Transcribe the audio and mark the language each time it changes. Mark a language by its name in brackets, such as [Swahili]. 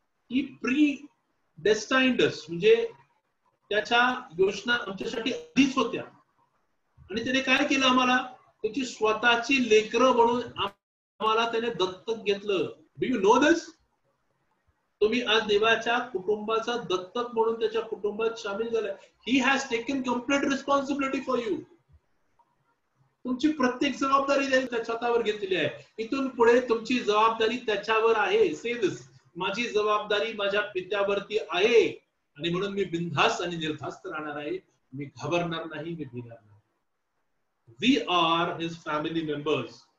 [English] He predestined us, [Marathi] म्हणजे त्याच्या योजना आमच्यासाठी आधीच होत्या आणि त्याने काय केलं? आम्हाला त्याची स्वतःची लेकरं म्हणून आम्हाला त्याने दत्तक घेतलं. [English] Do you know this? [Marathi] तुम्ही आज देवाच्या कुटुंबाचा दत्तक म्हणून त्याच्या कुटुंबात सामील झालाय. [English] He has taken complete responsibility for you. [Marathi] तुमची प्रत्येक जबाबदारी त्याच्या स्वतःवर घेतलेली आहे. इथून पुढे तुमची जबाबदारी त्याच्यावर आहे. [English] say this, [Marathi] माझी जबाबदारी माझ्या पित्यावरती आहे आणि म्हणून मी बिनधास्त आणि निर्धास्त राहणार आहे. मी घाबरणार नाही, मी भिणार नाही. [English] We are his family members.